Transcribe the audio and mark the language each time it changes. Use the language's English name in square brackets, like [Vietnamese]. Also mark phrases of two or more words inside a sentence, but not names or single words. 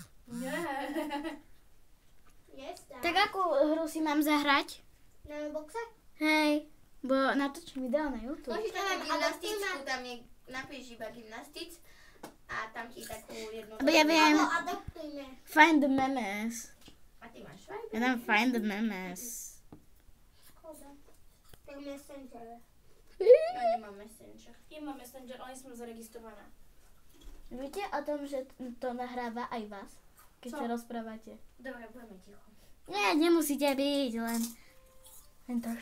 [Slovak] Tak akú hru si mám zahrať? Na boxe? Hej, bo natočím video na YouTube. Môžeš tam gymnastickú, tam je, napíš iba gymnastick a tam ti takú jednu... Bo ja viem. Adoptujme. [English] Find the memes. [Slovak] A ty máš Viber? Ja dám [English] find the memes. [Slovak] Škoda. Tak Messenger. Ja nemám Messenger. Ja mám Messenger, ale som zaregistrovaná. Viete o tom, že to nahráva aj vás? Keď sa rozprávate. Dobre, budeme ticho. Nie, nemusíte byť, len trošku.